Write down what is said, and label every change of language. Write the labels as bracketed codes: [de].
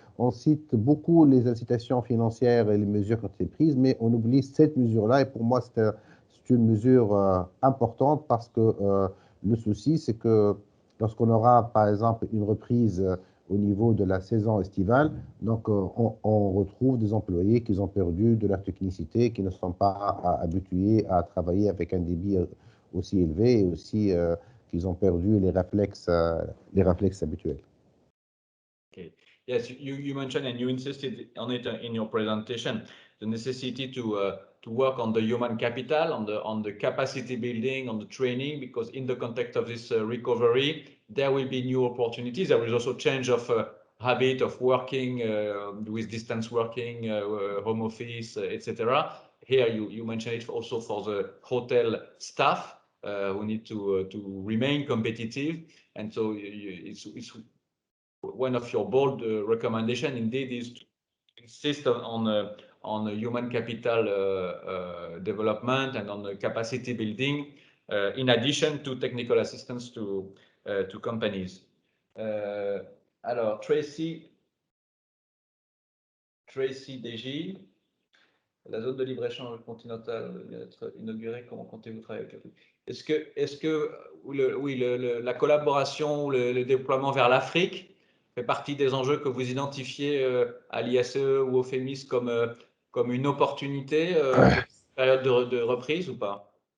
[fr] On cite beaucoup les incitations financières et les mesures qui ont été prises, mais on oublie cette mesure-là. Et pour moi, c'est une mesure importante parce que le souci, c'est que lorsqu'on aura, par exemple, une reprise au niveau de la saison estivale, donc on retrouve des employés qui ont perdu de leur technicité, qui ne sont pas habitués à travailler avec un débit aussi élevé et aussi qu'ils ont perdu les réflexes habituels. Okay. [en] Yes, you mentioned and you insisted on it in your presentation, the necessity to work on the human capital, on the capacity building, on the training, because in the context of this recovery, there will be new opportunities. There is also change of habit of working with distance working, home office, etc. Here you mentioned it also for the hotel staff who need to remain competitive, and so it's one of your bold recommendation indeed is to insist on human capital development and on the capacity building in addition to technical assistance to companies. [fr] Alors, Tracy DJ, la zone de libre-échange continentale vient d'être inaugurée. Comment comptez-vous travailler avec l'Afrique? Est-ce que la collaboration ou le déploiement vers l'Afrique fait partie des enjeux que vous identifiez à l'ISE ou au FEMIS comme une opportunité pour cette période de reprise ou pas?